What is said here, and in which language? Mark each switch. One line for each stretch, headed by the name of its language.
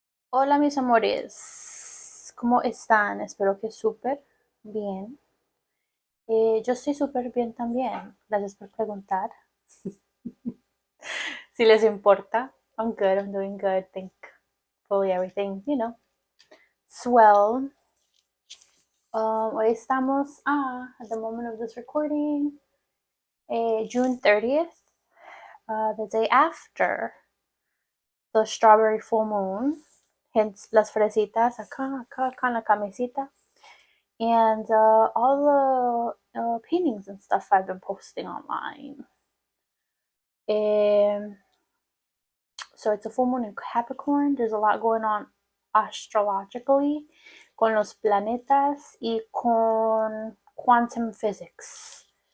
Spanish: Hola mis amores, ¿cómo están? Espero que súper bien. Yo estoy súper bien también. Gracias por preguntar.
English: Si les importa, I'm good, I'm doing good. Thankfully everything, swell. Hoy estamos, at the moment of this recording, June 30th, the day after the strawberry full moon.
Spanish: Hence, las fresitas acá en la camisita.
English: And all the paintings and stuff I've been posting online. So it's a full moon in Capricorn. There's a lot going on astrologically con los planetas y con quantum physics.